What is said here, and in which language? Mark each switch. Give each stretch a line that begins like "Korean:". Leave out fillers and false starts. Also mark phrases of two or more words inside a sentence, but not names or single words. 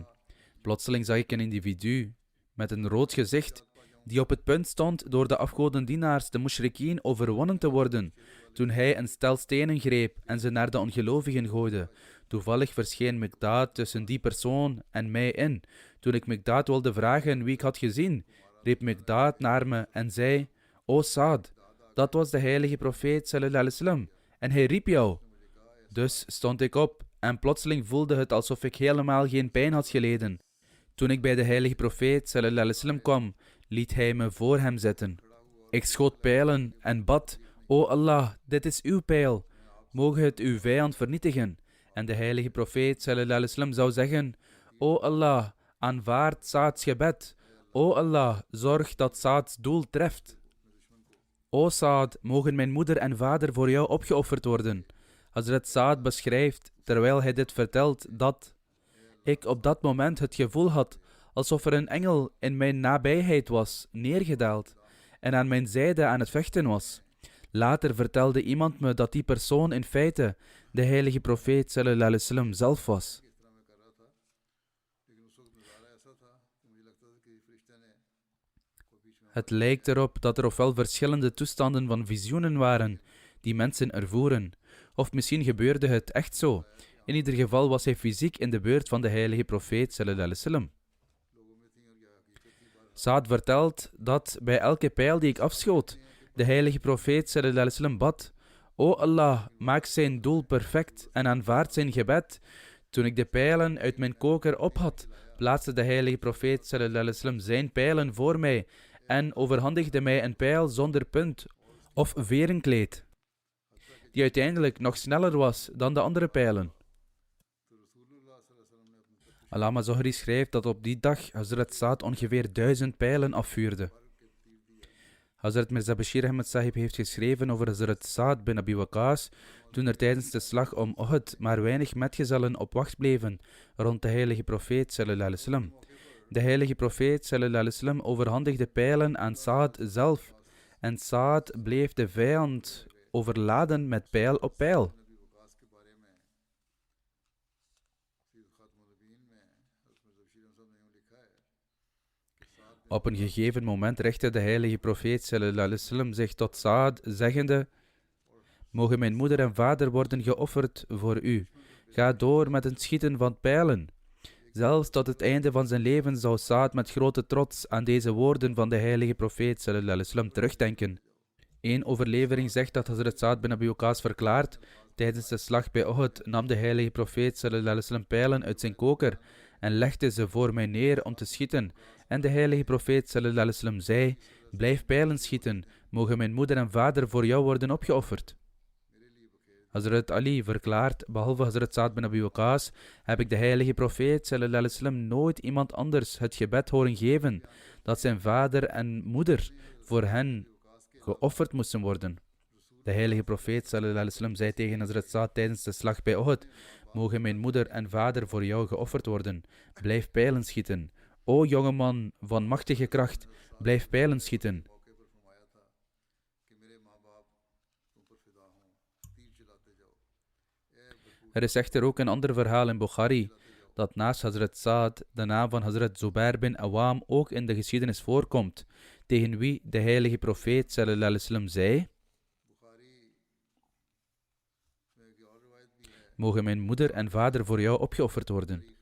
Dutch: Plotseling zag ik een individu met een rood gezicht die op het punt stond door de afgodendienaars, de mushrikien, overwonnen te worden, toen hij een stel stenen greep en ze naar de ongelovigen gooide. Toevallig verscheen Miqdaad tussen die persoon en mij in. Toen ik Miqdaad wilde vragen wie ik had gezien, riep Mikdaad naar me en zei: O Saad, dat was de heilige profeet
Arabic: صلى الله عليه وسلم
Dutch: en hij riep jou. Dus stond ik op en plotseling voelde het alsof ik helemaal geen pijn had geleden. Toen ik bij de heilige profeet
Arabic: صلى الله عليه وسلم
Dutch: kwam, liet hij me voor hem zitten. Ik schoot pijlen en bad: O Allah, dit is uw pijl. Moge het uw vijand vernietigen. En de heilige profeet
Arabic: صلى الله عليه وسلم
Dutch: zou zeggen: O Allah, aanvaard Saad's gebed. O Allah, zorg dat Saad's doel treft. O Saad, mogen mijn moeder en vader voor jou opgeofferd worden. Hazrat Saad beschrijft, terwijl hij dit vertelt, dat ik op dat moment het gevoel had alsof er een engel in mijn nabijheid was neergedaald en aan mijn zijde aan het vechten was. Later vertelde iemand me dat die persoon in feite de heilige profeet
Arabic: صلى الله عليه وسلم
Dutch: zelf was. Het lijkt erop dat er ofwel verschillende toestanden van visioenen waren die mensen ervoeren, of misschien gebeurde het echt zo. In ieder geval was hij fysiek in de buurt van de heilige profeet
Arabic: صلى الله عليه وسلم.
Dutch: Saad vertelt dat bij elke pijl die ik afschoot, de heilige profeet
Arabic: صلى الله عليه وسلم
Dutch: bad: O Allah, maak zijn doel perfect en aanvaard zijn gebed. Toen ik de pijlen uit mijn koker op had, plaatste de heilige profeet
Arabic: صلى الله عليه وسلم
Dutch: zijn pijlen voor mij en overhandigde mij een pijl zonder punt of verenkleed, die uiteindelijk nog sneller was dan de andere pijlen. Allama Zohri schrijft dat op die dag Hazrat Saad ongeveer 1000 pijlen afvuurde. Hazrat Mirza Bashir Ahmad Sahib heeft geschreven over Hazrat Saad bin Abi Waqas toen er tijdens de slag om Uhud maar weinig metgezellen op wacht bleven rond de heilige profeet
Arabic: صلى الله عليه وسلم.
Dutch: De heilige profeet
Arabic: صلى الله عليه وسلم
Dutch: overhandigde pijlen aan Saad zelf en Saad bleef de vijand overladen met pijl op pijl. Op een gegeven moment richtte de heilige profeet
Arabic: صلى الله عليه وسلم
Dutch: zich tot Saad, zeggende: Mogen mijn moeder en vader worden geofferd voor u. Ga door met het schieten van pijlen. Zelfs tot het einde van zijn leven zou Saad met grote trots aan deze woorden van de heilige profeet
Arabic: صلى الله عليه وسلم
Dutch: terugdenken. Eén overlevering zegt dat Hazrat Saad bin Abi Waqqas verklaart: tijdens de slag bij Uhud nam de heilige profeet
Arabic: صلى الله عليه وسلم
Dutch: pijlen uit zijn koker en legde ze voor mij neer om te schieten. En de heilige profeet
Arabic: صلى الله عليه وسلم
Dutch: zei: Blijf pijlen schieten, mogen mijn moeder en vader voor jou worden opgeofferd. Hazrat Ali verklaart: behalve Hazrat Saad bin Abi Waqqas heb ik de heilige profeet
Arabic: صلى الله عليه وسلم
Dutch: nooit iemand anders het gebed horen geven dat zijn vader en moeder voor hen geofferd moesten worden. De heilige profeet
Arabic: صلى الله عليه وسلم
Dutch: zei tegen Hazrat Saad tijdens de slag bij Uhud: Mogen mijn moeder en vader voor jou geofferd worden. Blijf pijlen schieten. O jongeman van machtige kracht, blijf pijlen schieten. Er is echter ook een ander verhaal in Bukhari, dat naast Hazrat Saad de naam van Hazrat Zubair bin Awam ook in de geschiedenis voorkomt, tegen wie de heilige profeet
Arabic: صلى الله عليه وسلم
Dutch: zei: Mogen mijn moeder en vader voor jou opgeofferd worden.